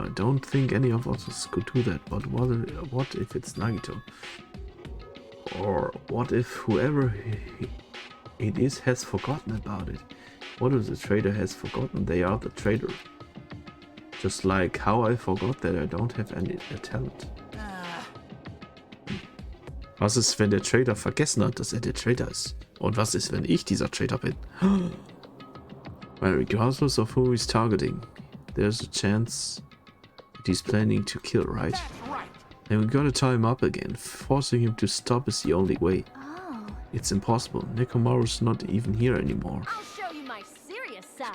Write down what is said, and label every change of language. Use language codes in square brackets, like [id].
[en] I don't think any of us could do that. But what if it's Nagito? Or what if whoever it is has forgotten about it? What if the traitor has forgotten they are the traitor? Just like how I forgot that I don't have any talent. [de] Was ist, wenn der Traitor vergessen hat, dass der Traitor ist? Und was ist, wenn ich dieser Traitor bin? [en] Well, regardless of who he's targeting, there's a chance that he's planning to kill, right? That's right. And we gotta tie him up again. Forcing him to stop is the only way. Oh. It's impossible. Nekomaru's not even here anymore. I'll show you my serious side.